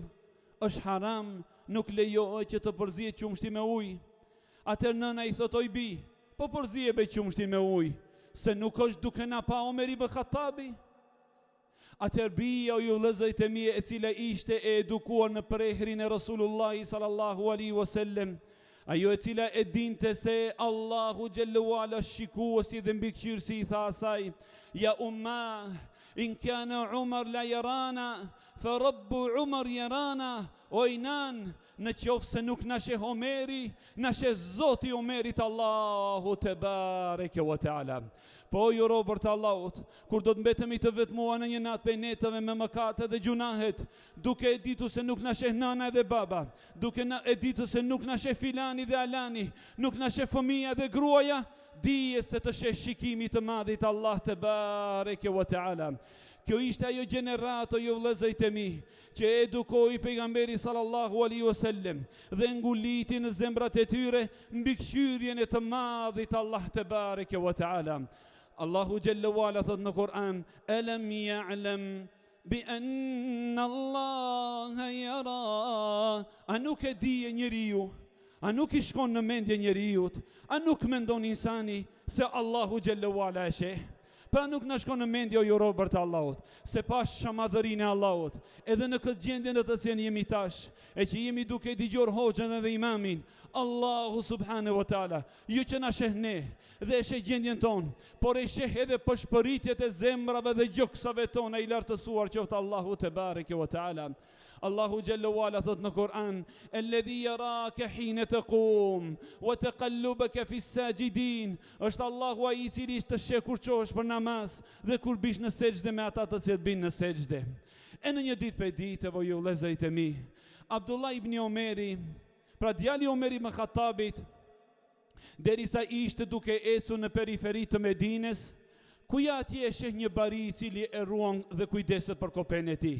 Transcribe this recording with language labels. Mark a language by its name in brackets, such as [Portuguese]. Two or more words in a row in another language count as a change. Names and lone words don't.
[Albanian] Është haram, nuk lejohet që të përzihet qumshti me ujë." Atëherë nëna i thot: "Oj bi, po përzije be qumshti me ujë, se nuk është duke na pa Omer ibn Khattabi." Atëherë bija, o ju vëllezërit e mi, e cila ishte e edukuar në prehrin e Rasulullahi [Arabic] صلى الله عليه وسلم, [Albanian] ajo e cila e dinte se Allahu [Arabic] جل وعلا [Albanian] shikuesi dhe mbikëqyrësi, i tha asaj: [Arabic] "يا أمه إن كان عمر لا يرانا فرب عمر يرانا." [Albanian] O nan, në qoftë se nuk na sheh Omeri, na sheh Zoti i Omerit, Allahu [Arabic] تبارك وتعالى. [Albanian] Po ju robërt e Allahut, kur do të mbetemi të vetmuar në një natë prej netëve me mëkate dhe gjunahet, duke e ditur se nuk na sheh nana dhe baba, duke e ditur se nuk na sheh filani dhe alani, nuk na sheh fëmia dhe gruaja, dije se të sheh shikimi të madhit Allah [Arabic] تبارك وتعالى. [Albanian] Kjo ishte ajo gjenerato, ju vëllezërit e mi, që edukoi pejgamberi [Arabic] صلى الله عليه وسلم [Albanian] dhe nguliti në zemrat e tyre mbikëqyrjen e të madhit Allah [Arabic] تبارك وتعالى. [Albanian] Allahu [Arabic] جل وعلا [Albanian] thot në Kur'an: [Arabic] "ألم يعلم بأن الله يرى." [Albanian] A nuk e dije njeriu? A nuk i shkon në mendje njeriu? A nuk mendon insani se Allahu [Arabic] جل وعلا [Albanian] e sheh? Pra nuk na shkon në mendje, o ju robërt e Allahut, se pas shamadhërinë e Allahut, edhe në këtë gjendje në të cilën jemi tash, e që jemi duke dëgjuar hoxhën dhe imamin, Allahu [Arabic] سبحانه وتعالى, [Albanian] ju që na sheh ne dhe e sheh gjendjen tonë, por e sheh edhe përshpëritjet e zemrave dhe gjoksave tona, i lartësuar qoftë Allahu [Arabic] تبارك وتعالى. [Albanian] Allahu [Arabic] جل وعلا [Albanian] thot në Kur'an: [Arabic] "الذي يراك حين تقوم وتقلبك في الساجدين." [Albanian] Është Allahu ai i cili të sheh kur çohesh për namaz dhe kur bish në sejdë me ata të cilët binë në sejdë. E në një ditë prej ditëve, o ju vëllezërit e mi, Abdullah ibn Omeri, pra djali Omer ibn Khattabit, derisa ishte duke ecur në periferi të Medines, ku ja atje e sheh një bari I cili e ruan dhe kujdeset për kopen e tij.